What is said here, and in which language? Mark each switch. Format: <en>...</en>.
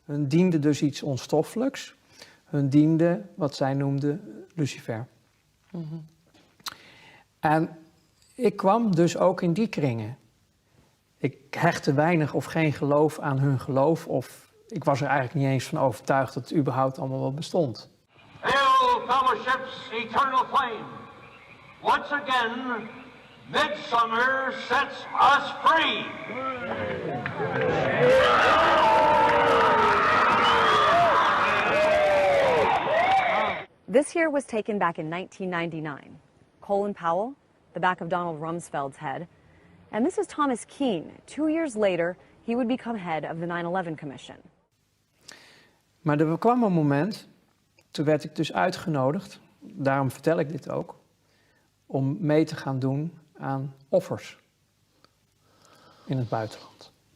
<nl>Hun diende dus iets onstoffelijks. Hun diende wat zij noemden Lucifer. En ik kwam dus ook in die kringen. Ik hechtte weinig of geen geloof aan hun geloof, of ik was er eigenlijk niet eens van overtuigd dat het überhaupt allemaal wel bestond.</nl> <en>Hail, fellowship's eternal flame. Once again, midsummer sets us free. This here was taken back in 1999. Colin Powell, the back of Donald Rumsfeld's head. And this is Thomas Keane. 2 years later, he would become head of the 9/11 Commission.</en> <nl>Maar er kwam een moment, toen werd ik dus uitgenodigd, daarom vertel ik dit ook, om mee te gaan doen aan offers in het buitenland.</nl>